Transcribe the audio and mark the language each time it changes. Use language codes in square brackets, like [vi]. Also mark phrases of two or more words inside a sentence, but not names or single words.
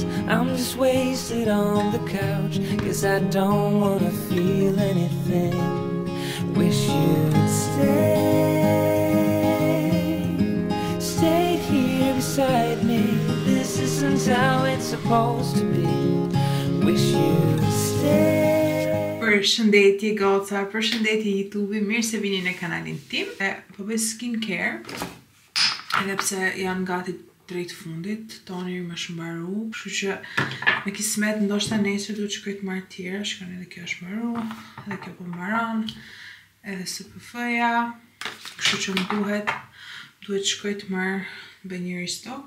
[en] I'm just wasted on the couch, 'cause I don't wanna feel anything. Wish you'd stay here beside me. This isn't how it's supposed to be. Wish you'd stay. [sq] Përshëndetje goca, përshëndetje YouTube, mirë se vini në kanalin tim. Po bëj skincare, edhe pse janë gati drejt fundit, toni më shmbaru, kështu që me kismet ndoshta nesër duhet shkoj të marr tjera, shkon edhe kjo është mbaru, edhe kjo po mbaron, edhe SPF-ja, kështu që më duhet shkoj të marr bëj njëri stok.